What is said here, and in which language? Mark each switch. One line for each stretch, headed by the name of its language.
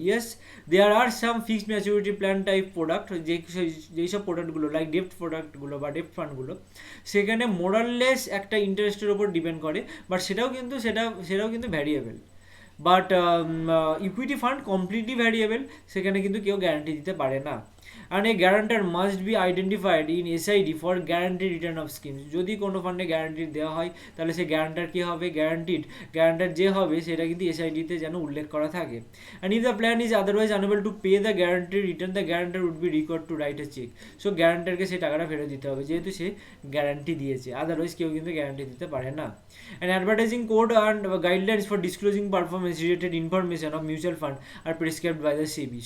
English: yes, there are some fixed maturity plan type product,
Bangla: যেই সব প্রোডাক্টগুলো লাইক ডেপ্ট প্রোডাক্টগুলো বা ডেপ্ট ফান্ডগুলো, সেখানে মোরাললেস একটা ইন্টারেস্টের ওপর ডিপেন্ড করে, বাট সেটাও কিন্তু variable. But equity fund completely variable, সেখানে কিন্তু কেউ গ্যারান্টি দিতে পারে না।
English: and a guarantor must be identified in SID for guaranteed return of schemes.
Bangla: যদি কোনো ফান্ডে গ্যারান্টি দেওয়া হয় তাহলে সে গ্যারান্টার কি হবে, গ্যারান্টার যে হবে সেটা কিন্তু SID তে যেন উল্লেখ করা থাকে।
English: and if the plan is otherwise unable to pay the guaranteed return, the guarantor would be required to write a check.
Bangla: So গ্যারান্টারকে সেই টাকাটা ফেরত দিতে হবে যেহেতু সে গ্যারান্টি দিয়েছে, আদারওয়াইজ কেউ কিন্তু গ্যারান্টি দিতে পারে না।
English: and advertising code and guidelines for disclosing performance related information of mutual fund are prescribed by the SEBI.